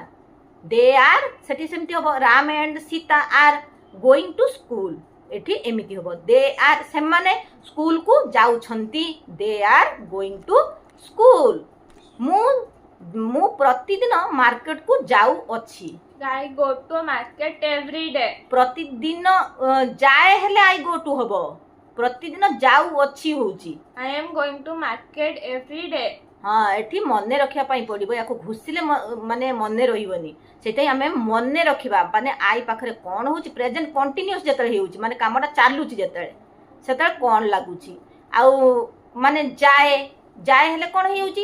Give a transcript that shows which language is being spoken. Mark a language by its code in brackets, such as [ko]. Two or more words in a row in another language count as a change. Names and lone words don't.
[en] They are, [or] ସେଠି ସେମିତି ହବ, [en] Ram and Sita are going to school, [or] ଏଠି ଏମିତି ହବ। [en] They are, [or] ସେମାନେ ସ୍କୁଲକୁ ଯାଉଛନ୍ତି। [en] They are going to school. [or] ମୁଁ ପ୍ରତିଦିନ ମାର୍କେଟକୁ ଯାଉଅଛି। [en] I go to market every day. [or] ପ୍ରତିଦିନ ଯାଏ ହେଲେ [en] I go to [or] ହବ, ପ୍ରତିଦିନ ଯାଉଅଛି ହଉଛି। [en] I am going to market every day. [or] ହଁ, ଏଠି ମନେ ରଖିବା ପାଇଁ ପଡ଼ିବ, ୟାକୁ ଘୁଷିଲେ ମାନେ ମନେ ରହିବନି। ସେଇଥିପାଇଁ ଆମେ ମନେ ରଖିବା, ମାନେ ଆଇ ପାଖରେ କ'ଣ ହେଉଛି? [en] present continuous [or] ଯେତେବେଳେ ହେଉଛି, ମାନେ କାମଟା ଚାଲୁଛି ଯେତେବେଳେ, ସେତେବେଳେ କ'ଣ ଲାଗୁଛି? ଆଉ ମାନେ ଯାଏ, ଯାଏ ହେଲେ କ'ଣ ହେଇଯାଉଛି?